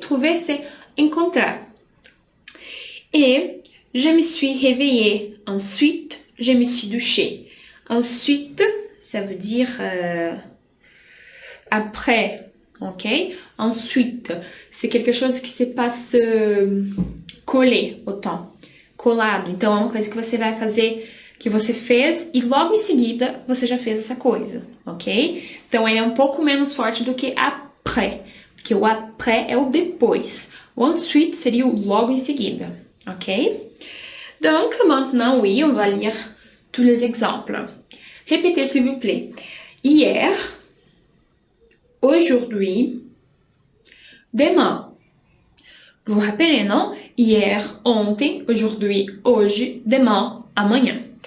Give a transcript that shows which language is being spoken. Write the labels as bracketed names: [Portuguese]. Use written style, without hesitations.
[French] Trouver, c'est encontrar. Et je me suis réveillée. Ensuite, je me suis douchée. Ensuite, ça veut dire après. Ok? Ensuite, c'est quelque chose qui se passe collé au temps. [Portuguese] Colado. Então, é uma coisa que você vai fazer, que você fez e logo em seguida você já fez essa coisa. Ok? Então, ele é um pouco menos forte do que après. Porque o après é o depois. O ensuite seria o logo em seguida. Ok? [French] Donc, maintenant, oui, on va lire tous les exemples. Répétez, s'il vous plaît. Hier, aujourd'hui, demain. Vous vous rappelez, non? Hier, ontem, aujourd'hui, hoje, demain, amanhã.